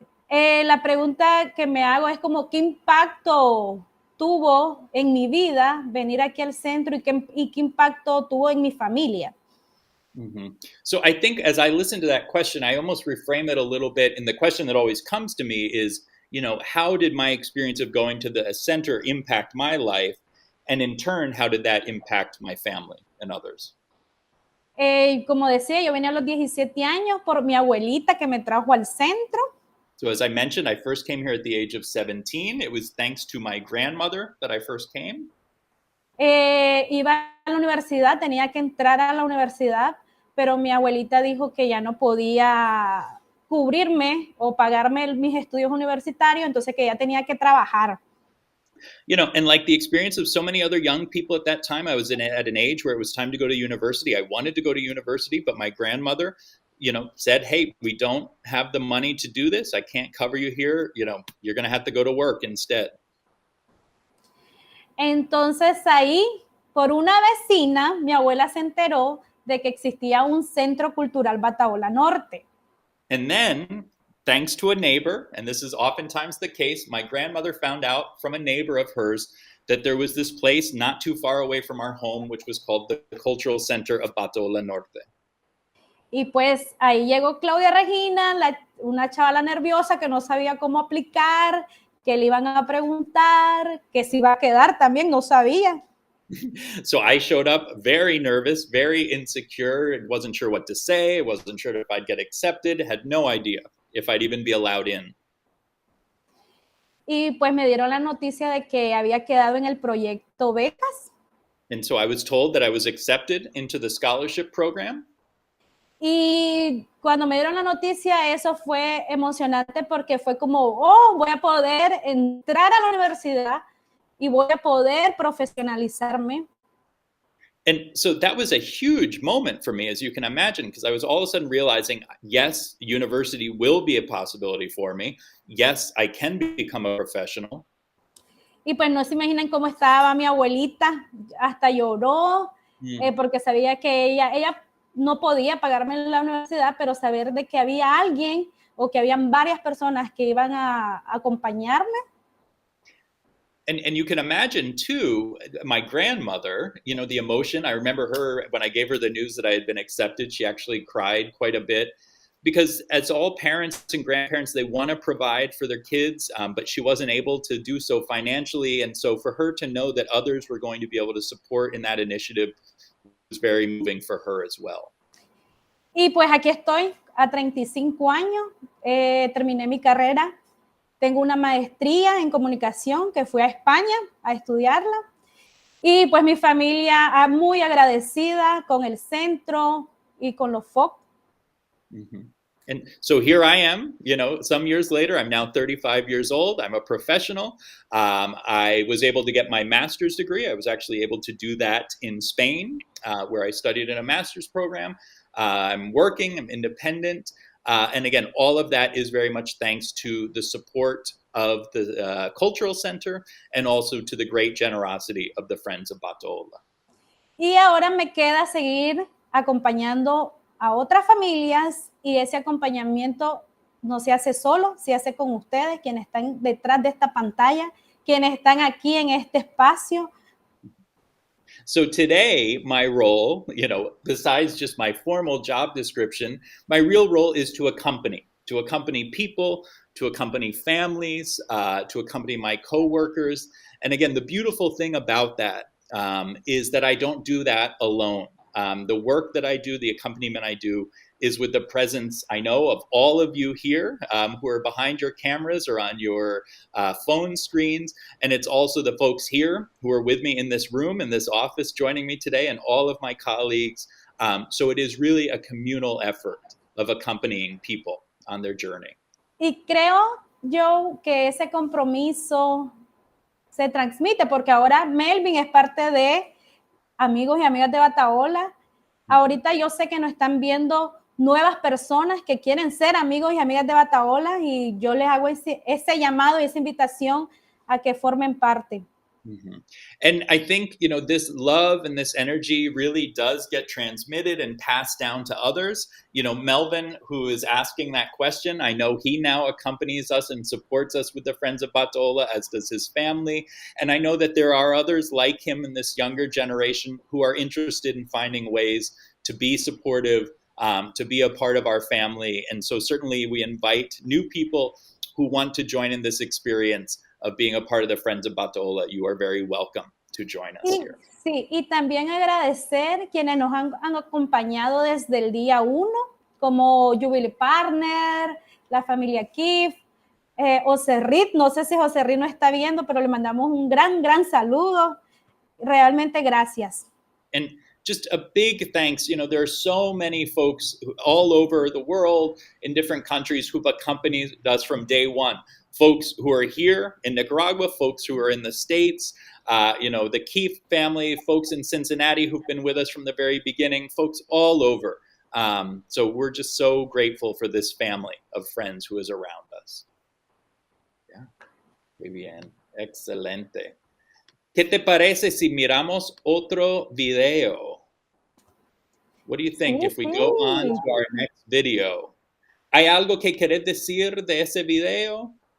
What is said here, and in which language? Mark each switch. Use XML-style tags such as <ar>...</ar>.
<es>La pregunta que me hago es como, ¿qué impacto tuvo en mi vida venir aquí al centro y qué impacto tuvo en mi familia? Mm-hmm.</es> <en>So I think as I listen to that question, I almost reframe it a little bit. And the question that always comes to me is, how did my experience of going to the center impact my life? And in turn, how did that impact my family and others?</en> <es>Como decía, yo venía a los 17 años por mi abuelita que me trajo al centro.</es> <en>So as I mentioned, I first came here at the age of 17. It was thanks to my grandmother that I first came.</en> <es>Iba a la universidad, tenía que entrar a la universidad, pero mi abuelita dijo que ya no podía cubrirme o pagarme mis estudios universitarios, entonces que ya tenía que trabajar.</es> <en>And like the experience of so many other young people at that time, I was at an age where it was time to go to university. I wanted to go to university, but my grandmother, said, hey, we don't have the money to do this. I can't cover you here. You're going to have to go to work instead.</en> <es>Entonces ahí, por una vecina, mi abuela se enteró de que existía un centro cultural Batahola Norte.</es> <en>And then, thanks to a neighbor, and this is oftentimes the case, my grandmother found out from a neighbor of hers that there was this place not too far away from our home, which was called the Cultural Center of Batahola Norte.</en> <es>Y pues ahí llegó Claudia Regina, una chavala nerviosa que no sabía cómo aplicar, que le iban a preguntar, que se iba a quedar también, no sabía.</es> <en>So I showed up very nervous, very insecure, wasn't sure what to say, wasn't sure if I'd get accepted, had no idea if I'd even be allowed in.</en> <es>Y pues me dieron la noticia de que había quedado en el proyecto becas.</es> <en>And so I was told that I was accepted into the scholarship program.</en> <es>Y cuando me dieron la noticia, eso fue emocionante porque fue como, voy a poder entrar a la universidad y voy a poder profesionalizarme.</es> <en>And so that was a huge moment for me, as you can imagine, because I was all of a sudden realizing, yes, university will be a possibility for me. Yes, I can become a professional.</en> <es>Y pues no se imaginan cómo estaba mi abuelita, hasta lloró, porque sabía que ella no podía pagarme la universidad, pero saber de que había alguien o que habían varias personas que iban a acompañarme.</es> <en>And you can imagine too, my grandmother, you know, the emotion. I remember her, when I gave her the news that I had been accepted, she actually cried quite a bit, because as all parents and grandparents, they want to provide for their kids, but she wasn't able to do so financially. And so for her to know that others were going to be able to support in that initiative was very moving for her as well.</en> <es>Y pues aquí estoy a 35 años, terminé mi carrera. Tengo una maestría en comunicación que fui a España a estudiarla. Y pues mi familia muy agradecida con el centro y con los FOC. Mm-hmm.</es> <en>And so here I am, you know, some years later. I'm now 35 years old. I'm a professional. I was able to get my master's degree. I was actually able to do that in Spain, where I studied in a master's program. I'm working, I'm independent. And again, all of that is very much thanks to the support of the Cultural Center and also to the great generosity of the Friends of Batahola.</en> <es>Y ahora me queda seguir acompañando a otras familias, y ese acompañamiento no se hace solo, se hace con ustedes, quienes están detrás de esta pantalla, quienes están aquí en este espacio.</es> <en>So today, my role, you know, besides just my formal job description, my real role is to accompany people, to accompany families, to accompany my coworkers. And again, the beautiful thing about that is that I don't do that alone. The work that I do, the accompaniment I do, is with the presence, I know, of all of you here who are behind your cameras or on your phone screens. And it's also the folks here who are with me in this room, in this office, joining me today, and all of my colleagues. So it is really a communal effort of accompanying people on their journey.</en> <es>Y creo yo que ese compromiso se transmite, porque ahora Melvin es parte de amigos y amigas de Batahola. Ahorita yo sé que nos están viendo nuevas personas que quieren ser amigos y amigas de Batahola, y yo les hago ese llamado y esa invitación a que formen parte. Mm-hmm.</es> <en>And I think, you know, this love and this energy really does get transmitted and passed down to others. You know, Melvin, who is asking that question, I know he now accompanies us and supports us with the Friends of Batahola, as does his family. And I know that there are others like him in this younger generation who are interested in finding ways to be supportive, to be a part of our family. And so certainly we invite new people who want to join in this experience of being a part of the Friends of Batahola. You are very welcome to join us here.</en> <es>Sí, y también agradecer quienes nos han acompañado desde el día 1, como Jubilee Partner, la familia Kif, José Rit. No sé si José Rit nos está viendo, pero le mandamos un gran saludo. Realmente gracias.</es> <en>And just a big thanks. You know, there are so many folks all over the world in different countries who've accompanied us from day one. Folks who are here in Nicaragua, folks who are in the States, you know, the Keefe family, folks in Cincinnati who've been with us from the very beginning, folks all over. So we're just so grateful for this family of friends who is around us.</en> <es>Yeah, muy bien, excelente. ¿Qué te parece si miramos otro video?</es> <en>What do you think if we go on to our next video?</en> <es>¿Hay algo que querés decir de ese video?</es>